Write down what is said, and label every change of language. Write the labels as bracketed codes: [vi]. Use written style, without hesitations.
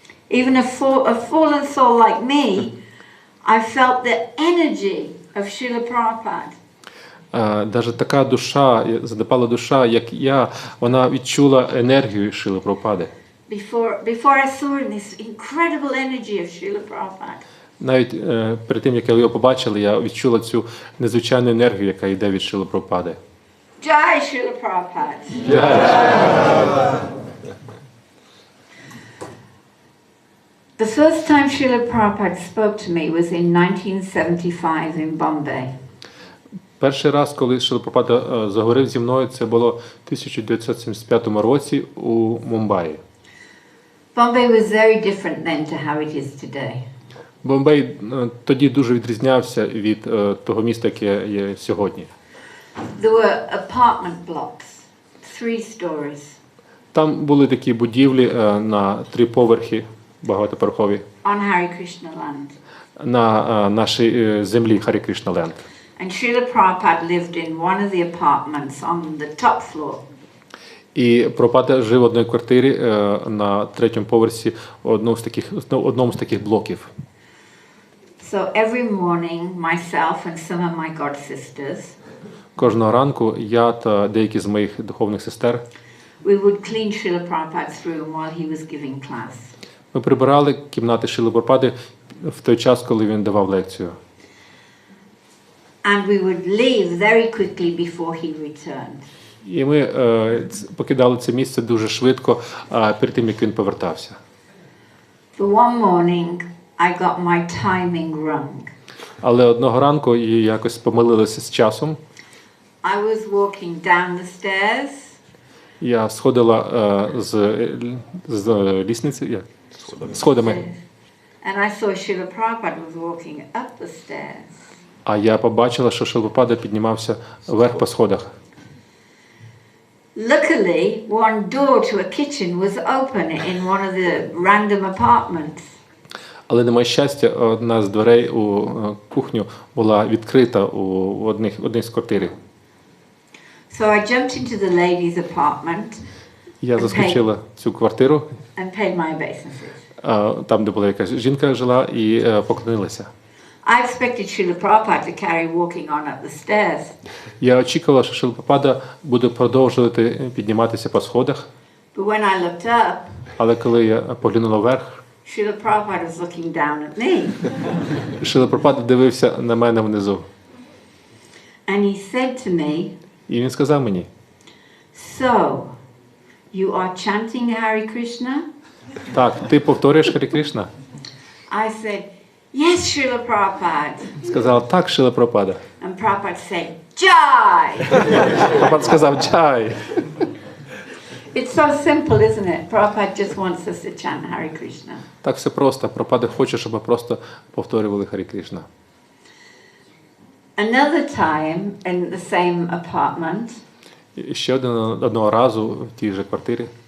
[en] even a fallen soul like me I felt the energy of Srila Prabhupada. [uk] Навіть така душа, задипала душа, як я, вона відчула енергію Шрили Прабхупади. [en] Before I saw him, this incredible energy of Srila Prabhupada. [uk] Навіть перед тим, як я його побачила, я відчула цю незвичайну енергію, яка йде від Шрили Прабхупади. [en] Jai Srila Prabhupada. The first time Srila Prabhupada spoke to me was in 1975 in Bombay. [uk] Перший раз, коли Шрила Прабхупада заговорив зі мною, це було в 1975 році у Мумбаї. [en] Bombay was very different then to how it is today. [uk] Бомбей тоді дуже відрізнявся від того міста, яке є сьогодні. [en] There were apartment blocks, 3 stories. [uk] Там були такі будівлі на 3 поверхи, багатоповерхові, [en] On Hare Krishna land. [uk] на нашій землі Харі Кришна Ленд. [en] And Srila Prabhupada lived in one of the apartments on the top floor. [uk] І Прабхупада жив в одній квартирі на 3-му поверсі одному з таких блоків. [en] So every morning, myself and some of my god sisters, [uk] Кожного ранку я та деякі з моїх духовних сестер [en] we would clean Srila Prabhupada's room while he was giving class. [uk] ми прибирали кімнати Шрили Прабхупади в той час, коли він давав лекцію. [en] And we would leave very quickly before he returned. [uk] І ми покидали це місце дуже швидко, перед тим, як він повертався. [en] But one morning, I got my timing wrong. [uk] Але одного ранку і якось помилилися з часом. [en] I was walking down the stairs. [uk] Я сходила з лісниці, сходами. [en] And I saw Srila Prabhupada was walking up the stairs. [uk] А я побачила, що Шрила Прабхупада піднімався вверх по сходах. [en] Luckily, one door to a kitchen was open in one of the random apartments. [uk] Але на моє щастя, одна з дверей у кухню була відкрита у одній з квартир. [en] So I jumped into the ladies' apartment. [uk] Я заскочила в цю квартиру, [en] and paid my obeisances. [uk] Там, де була якась жінка жила, і поклонилася. [en] I expected Srila Prabhupada to carry walking on up the stairs. [uk] Я очікувала, що Шрила Прабхупада буде продовжувати підніматися по сходах. [en] But when I looked up, [uk] Але коли я поглянула вверх, [en] Srila Prabhupada was looking down at me. [uk] Шрила Прабхупада дивився на мене внизу. [en] And he said to me, [uk] І він сказав мені: [en] "So, you are chanting Hare Krishna?" [uk] "Так, ти повторюєш Харі Кришна?" [en] I said, "Yes, Srila Prabhupada." [uk] Сказала: "Так, Шрила Прабхупада." [en] And Prabhupada said, "Jai." [uk] Прабхупада сказав: "Чай." [en] It's so simple, isn't it? Prabhupada just wants us to chant Hare Krishna. [uk] Так все просто. Прабхупада хоче, щоб ми просто повторювали Харі Кришна. [en] Another time in the same apartment, [uk] І ще одного разу в тій же квартирі.